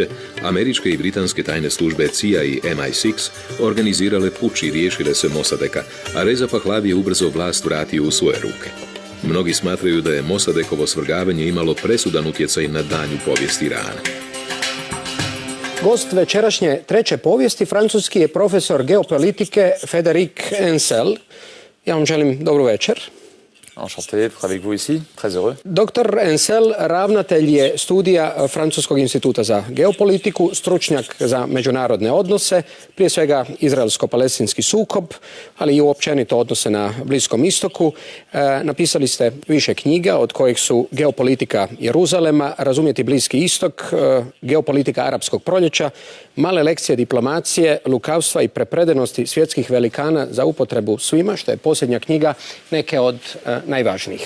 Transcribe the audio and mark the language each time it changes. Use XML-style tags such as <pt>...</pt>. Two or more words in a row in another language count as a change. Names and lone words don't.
<hr>američke i britanske tajne službe CIA i MI6 organizirale puč i riješile se Mossadegha, a Reza Pahlavi je ubrzo vlast vratio u svoje ruke. Mnogi smatraju da je Mossadeghovo svrgavanje imalo presudan utjecaj na daljnju povijest Irana. Gost večerašnje treće povijesti francuski je profesor geopolitike Frédéric Ancel. Ja vam želim dobru večer.</hr> <fr>Enchanté d'être avec vous ici, très heureux.</fr> <hr>Dr. Ancel ravnatelj je studija Francuskog instituta za geopolitiku, stručnjak za međunarodne odnose, prije svega izraelsko-palestinski sukob, ali i uopćenito odnose na Bliskom istoku. Napisali ste više knjiga, od kojih su Geopolitika Jeruzalema, Razumjeti Bliski istok, Geopolitika arapskog proljeća, Male lekcije diplomacije, lukavstva i prepredenosti svjetskih velikana za upotrebu svima, što je posljednja knjiga neke od najvažnijih.</hr>